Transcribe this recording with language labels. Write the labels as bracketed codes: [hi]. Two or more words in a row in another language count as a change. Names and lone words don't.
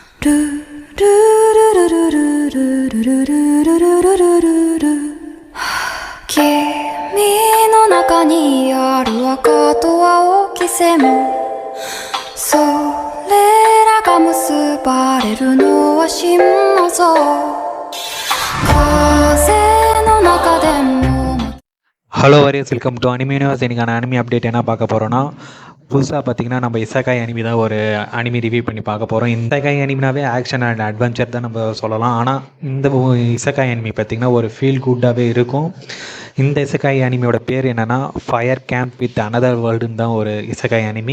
[ja] 君の中にある赤と青き線それらが結ばれるのは心の像風の中でも [en] Hello warriors, welcome to anime universe. [ta] இன்றைக்கான [en] anime update [ta] என்ன பார்க்க போகிறோன்னா, புதுசாக பார்த்தீங்கன்னா நம்ம இசக்காய் அனிமி தான் ஒரு [en] anime review [ta] பண்ணி பார்க்க போகிறோம். இந்த இசக்காய் அனிமினாவே [en] action and adventure [ta] தான் நம்ம சொல்லலாம். ஆனால் இந்த இசக்காய் அனிமி பார்த்திங்கன்னா ஒரு [en] feel good [ta] இருக்கும். இந்த இசக்காய் அனிமியோட பேர் என்னென்னா ஃபயர் கேம்ப் வித் அனதர் வேர்ல்டுன்னு தான் ஒரு இசக்காய் அனிமி.